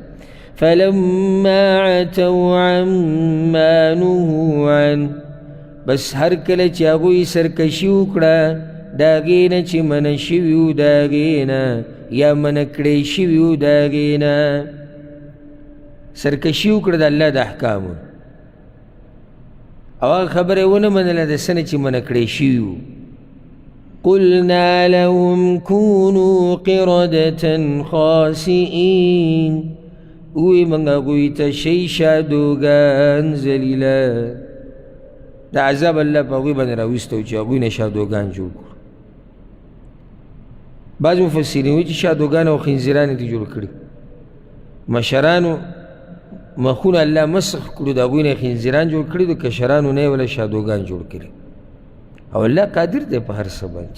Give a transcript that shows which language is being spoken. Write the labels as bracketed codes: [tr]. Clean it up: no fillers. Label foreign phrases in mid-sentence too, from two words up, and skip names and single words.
[ar] فلما عتوا عما نهوا عنه [ps] بس هر کله چې هغوی سرکشي وکړه د هغې نه چې منع شوي وو د هغې نه یا منع کړی شوي وو د هغې نه سرکشي وکړه د الله د احکامو او هغه خبره یې ونه منله د څه نه چې منع کړی شوي وو. [ar] قلنا لهم كونوا قردة خاسئين [ps] وی موږ هغوی ته شئ شادوګان ذلیله د عذاب الله په هغوی باندې راویسته چې هغوی نه شادوګان جوړ کړو. بعض مفسرین وایي چې شادوګان او خنزیران دې جوړ کړي مشرانو مخونه الله مسخ کړو د هغوی نه خنزیران جوړ کړي د کشرانو نه یې ولا شادوګان جوړ کړي او الله قادر دی په هر څه باندې.